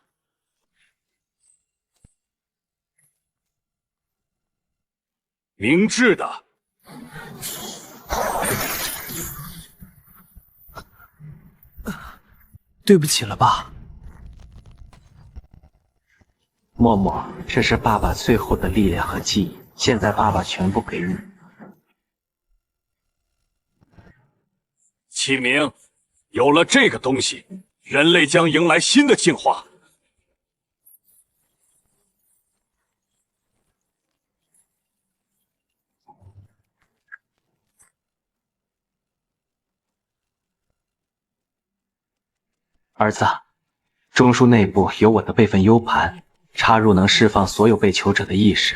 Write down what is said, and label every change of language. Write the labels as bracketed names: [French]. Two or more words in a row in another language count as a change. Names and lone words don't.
[Chinese] 明智的。对不起了，爸。默默，这是爸爸最後的力量和記憶，現在爸爸全部給你。啟明，有了這個東西，人類將迎來新的進化。兒子，中樞內部有我的備份 U 盤，插入能釋放所有被囚者的意識。